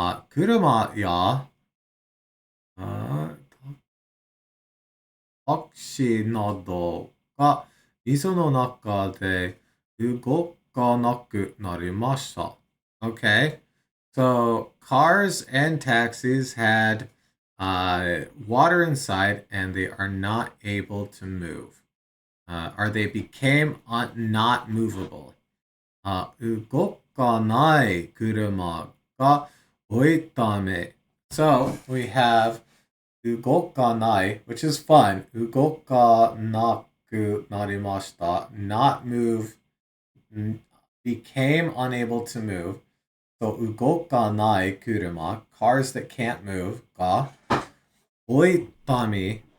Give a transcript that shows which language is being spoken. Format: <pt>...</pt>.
<ja>車やタクシーなどが水の中で動かなくなりました.</ja> <en>Okay. So cars and taxis had water inside and they are not able to move. Or they became not movable.</en> <ja>動かない車が多いため.</ja> <en>So we have</en> <ja>動かない,</ja> <en>which is fun.</en> <ja>動かなくなりました.</ja> <en>Not move, became unable to move. So</en> <ja>動かない車,</ja> <en>cars that can't move,</en> <ja>が多いため.</ja>